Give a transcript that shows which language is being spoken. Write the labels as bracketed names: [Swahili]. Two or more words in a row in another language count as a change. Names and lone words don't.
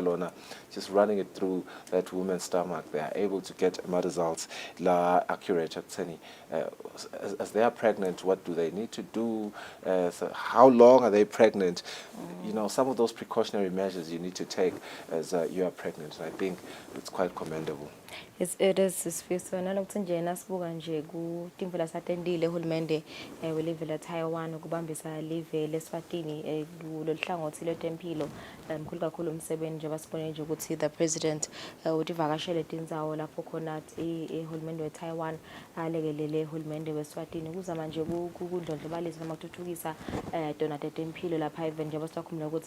[English] Lona, just running it through that woman's stomach, they are able to get more results la accurate as they are pregnant. What do they need to do? So how long are they pregnant? You know, some of those precautionary measures you need to take as you are pregnant. I think it's quite commendable. [Swati] It is Sifiso nanokuthi nje nasibuka nje ku timvela satendile uhulumende welive la Taiwan ukubambisa live leSwatini kuloluhlangothi lwetempilo mkhulu kakhulu umsebenzi nje basibone nje ukuthi [English] the president [Swati] utivakashele tindzawo lapho khona ihulumende weTaiwan alekelele ihulumende weSwatini kuzama nje kundlondlobalisa noma kuthuthukisa dona tetempilo lapha even nje basakhumbula ukuthi